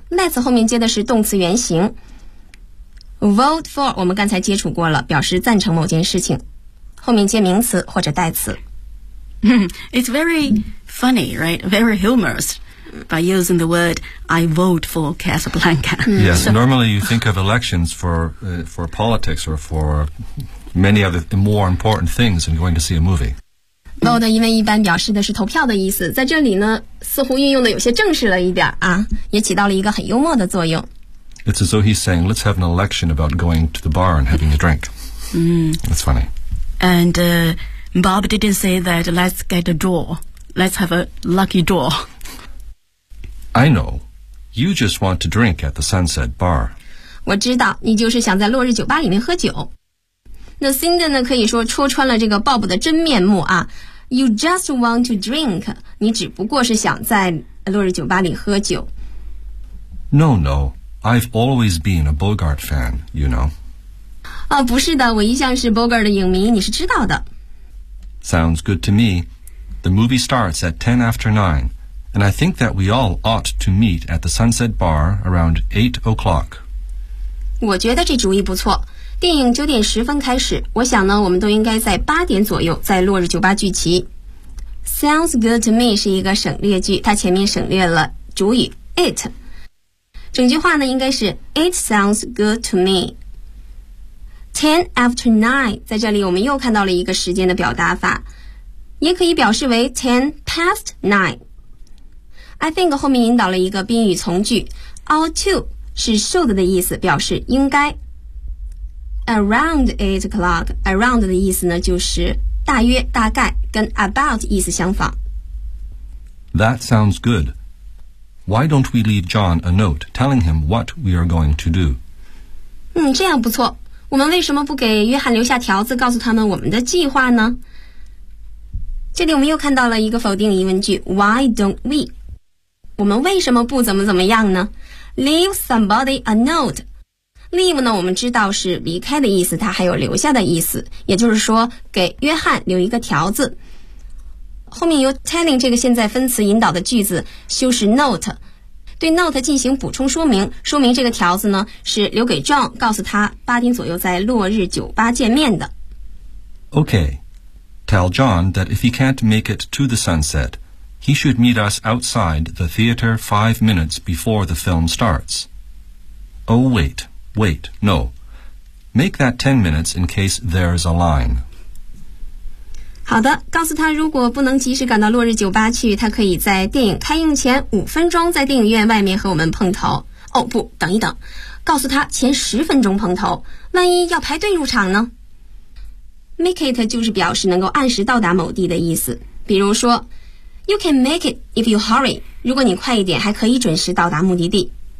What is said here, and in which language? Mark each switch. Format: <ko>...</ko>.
<zh>Let's 后面接的是动词原形。Vote for 我们刚才接触过了，表示赞成某件事情，后面接名词或者代词。</zh> <en>It's very funny, right? Very humorous by using the word I vote for Casablanca. Yes, so, normally you think of elections for politics or for many other more important things than going to see a movie.</en> <zh>Vote 因为一般表示的是投票的意思，在这里呢似乎运用的有些正式了一点啊，也起到了一个很幽默的作用。</zh> <en>It's as though he's saying, let's have an election about going to the bar and having a drink. That's funny. And Bob didn't say that let's get a draw. Let's have a lucky draw. I know. You just want to drink at the Sunset Bar.</en> <zh>我知道，你就是想在落日酒吧里面喝酒。那 Cindy 呢，可以说戳穿了这个 Bob 的真面目啊。</zh> <en>You just want to drink.</en> <zh>你只不过是想在落日酒吧里喝酒。</zh> <en>No, no. I've always been a Bogart fan, you know.</en> <zh>哦，不是的，我一向是 Bogart 的影迷，你是知道的。</zh> <en>Sounds good to me. The movie starts at 10 after 9, and I think that we all ought to meet at the Sunset Bar around 8 o'clock.</en> <zh>我觉得这主意不错。电影九点十分开始，我想呢，我们都应该在八点左右在落日酒吧聚集。 Sounds good to me 是一个省略句，它前面省略了主语 it。整句话呢应该是</zh> <en>It sounds good to me.</en> <zh>10 after 9, 在这里我们又看到了一个时间的表达法，也可以表示为 10 past 9. I think 后面引导了一个宾语从句， ought to 是 should 的意思，表示应该。 Around 8 o'clock, around 的意思呢就是大约大概，跟 about 意思相仿。</zh> <en>That sounds good. Why don't we leave John a note telling him what we are going to do?</en> <zh>这样不错。我们为什么不给约翰留下条子告诉他们我们的计划呢？这里我们又看到了一个否定疑问句， Why don't we? 我们为什么不怎么怎么样呢？ Leave somebody a note. Leave 呢，我们知道是离开的意思，它还有留下的意思，也就是说给约翰留一个条子。后面由 telling 这个现在分词引导的句子修饰 note， 对 note 进行补充说明，说明这个条子呢是留给 John， 告诉他八点左右在落日酒吧见面的。</zh> <en>OK， tell John that if he can't make it to the sunset he should meet us outside the theater 5 minutes before the film starts. Oh wait, no, make that 10 minutes in case there is a line。</en> <zh>好的，告诉他如果不能及时赶到落日酒吧去，他可以在电影开映前5分钟在电影院外面和我们碰头。哦，不，等一等，告诉他前10分钟碰头，万一要排队入场呢？ Make it 就是表示能够按时到达某地的意思。比如说</zh> <en>You can make it if you hurry，</en> <zh>如果你快一点还可以准时到达目的地。</zh>